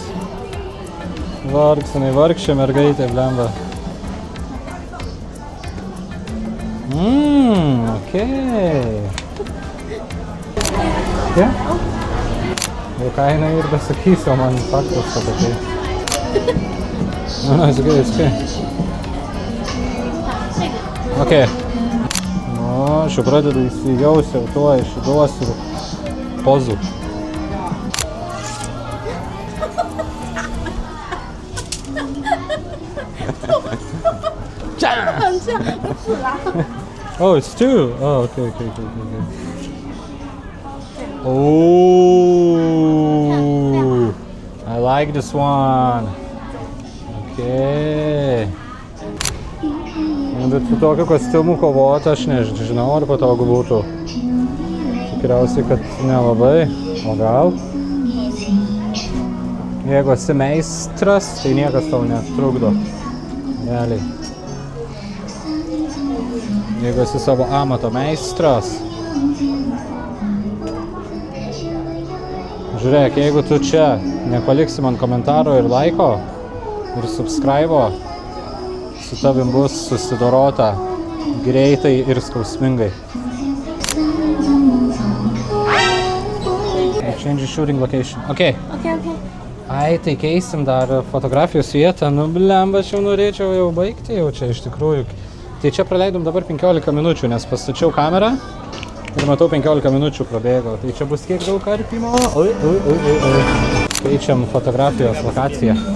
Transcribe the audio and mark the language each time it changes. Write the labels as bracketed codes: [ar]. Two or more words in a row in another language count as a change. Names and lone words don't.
[lt] Vargs, jinai vargšė mergaitė, blemba. Okei. [en] Yeah? [lt] Jau ką jinai ir besakysiu, man faktas apie tai. [en] No, it's okay, it's okay. Okay. [lt] Nu, aš jau pradedu įsijausti jau tuo, išduosiu pozų. [en] Oh, it's two. Oh, okay. Oh, I like this one. Okay. [lt] Bet su tokiu kostiumu kovoti aš nežinau, ar patogu būtų. Tikriausiai, kad nelabai, o gal. Jeigu esi meistras, tai niekas tau netrukdo. Realiai. Jeigu esi savo amato meistras. Žiūrėk, jeigu tu čia nepaliksi man komentaro ir laiko ir subscribe, su tavim bus susidorota greitai ir skausmingai. [en] Change shooting location. Okay. [lt] Ai, tai keisim dar fotografijos vietą. Nu, blemba, aš jau norėčiau jau baigti jau čia iš tikrųjų. Tai čia praleidom dabar 15 minučių, nes pastačiau kamerą ir matau 15 minučių prabėgo. Tai čia bus kiek daug karpimo. Oi. Keičiam fotografijos lokaciją.